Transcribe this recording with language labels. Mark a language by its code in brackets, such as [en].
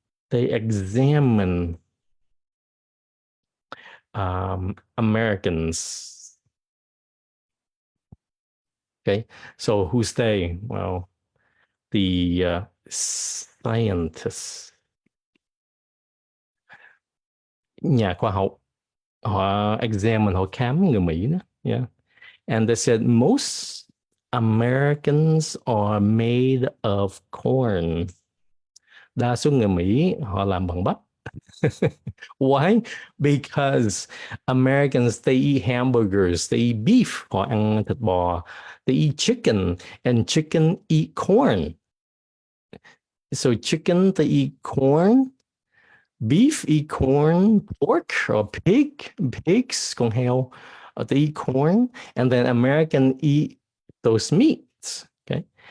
[en] They examine Americans. Okay, so who's they? Well, the scientists, [vi] nhà khoa học, họ examine, họ khám người Mỹ đó. [en] Yeah, and they said most Americans are made of corn. [vi] Đa số người Mỹ họ làm bằng bắp. [en] Why? Because Americans, they eat hamburgers, they eat beef, [vi] họ ăn thịt bò, [en] they eat chicken, and chicken eat corn. So chicken, they eat corn, beef eat corn, pork or pigs, [vi] con heo, [en] they eat corn, and then American eat those meats, okay?